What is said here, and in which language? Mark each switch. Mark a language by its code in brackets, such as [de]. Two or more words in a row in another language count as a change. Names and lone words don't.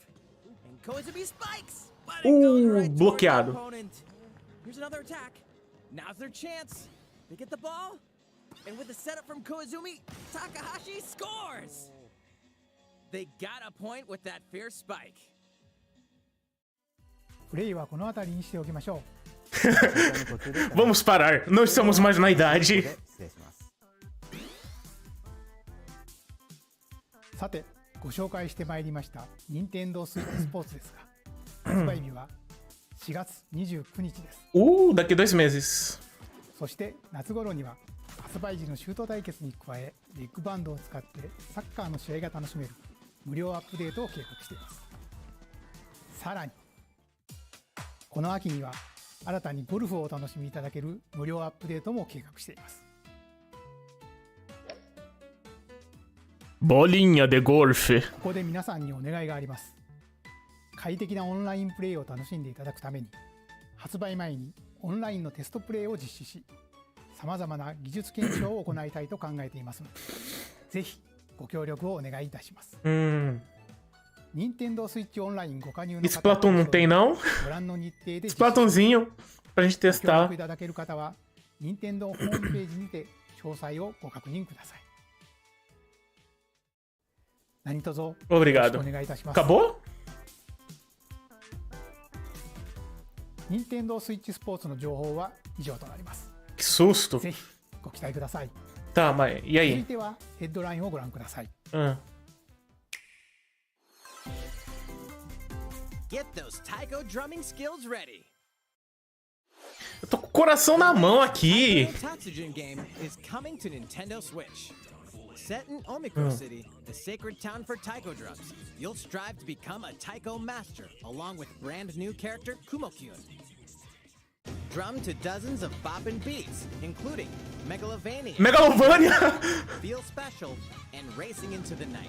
[en] And Koizumi spikes. But it goes right toward the [pt] bloqueado. [en] opponent. Here's another attack. Now's their chance. They get the ball. And with the setup from Koizumi, Takahashi scores. They got a point with that fierce spike. [ja] プレイはこの辺りにしておきましょ [pt] Vamos parar. Não estamos mais na idade. [ja] 失礼します。う。さて、ご紹介してまいりました任天堂スイッチスポーツですが、発売日は4月29日です。 [pt] Daqui 2 meses. [ja] そして夏頃には発売時のシュート対決に加え、ビッグバンドを使ってサッカーの試合が楽しめる無料アップデートを計画しています。さらにこの秋には新たにゴルフをお楽しみいただける無料アップデートも計画しています。 [pt] Bolinha de golfe. [ja] ここで皆さんにお願いがあります。快適なオンラインプレイを楽しんでいただくために、発売前にオンラインのテストプレイを実施し、さまざまな技術検証を行いたいと考えていますので、ぜひご協力をお願いいたします。任天堂スイッチオンラインご加入の方 [pt] Splatoon não tem não? [ja] ご覧の日程で [pt] Splatoonzinho pra gente [ja] ご協 [pt] testar. [ja] 力いただける方は任天堂ホームページにて詳細をご確認ください。何卒よろしく [pt] Obrigado. [ja] お願いいたします。 [pt] Acabou? [ja] 任天堂スイッチスポーツの情報は以上となります。 [pt] Que susto. [ja] ぜひご期待ください。 [pt] Tá, mas e [ja] 続い [pt] aí? [ja] てはヘッドラインをご覧ください。 [en] Get those taiko drumming skills ready. [pt] Eu tô com o coração na mão aqui. [en] The Tatsujin game is coming to Nintendo Switch. Set in Omikuro City, the sacred town for taiko drums, you'll strive to become a taiko master along with brand new character Kumo-kyun. Drum to dozens of boppin' beats, including Megalovania, Feel Special, and Racing into the Night.